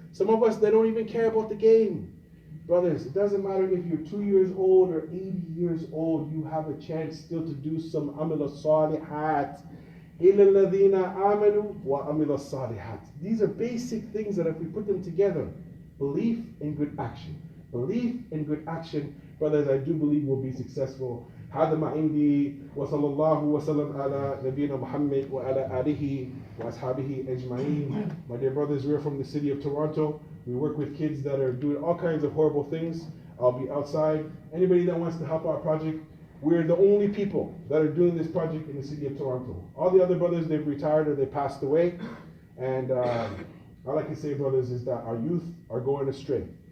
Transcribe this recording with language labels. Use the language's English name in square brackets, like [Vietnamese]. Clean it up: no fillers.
[English] Some of us, they don't even care about the game. Brothers, it doesn't matter if you're 2 years old or 80 years old, you have a chance still to do some amal salihat. [Arabic] إِلَّا الَّذِينَ آمَنُوا وَعَمِلُوا الصَّالِحَاتِ. [English] These are basic things that if we put them together, belief and good action. Belief and good action, brothers, I do believe we'll be successful. [Arabic] هذا ما عندي وصلى الله وسلم على نبينا محمد وعلى آله وأصحابه أجمعين. [English] My dear brothers, we're from the city of Toronto. We work with kids that are doing all kinds of horrible things. I'll be outside. Anybody that wants to help our project, we're the only people that are doing this project in the city of Toronto. All the other brothers, they've retired or they passed away. And all I can say, brothers, is that our youth are going astray.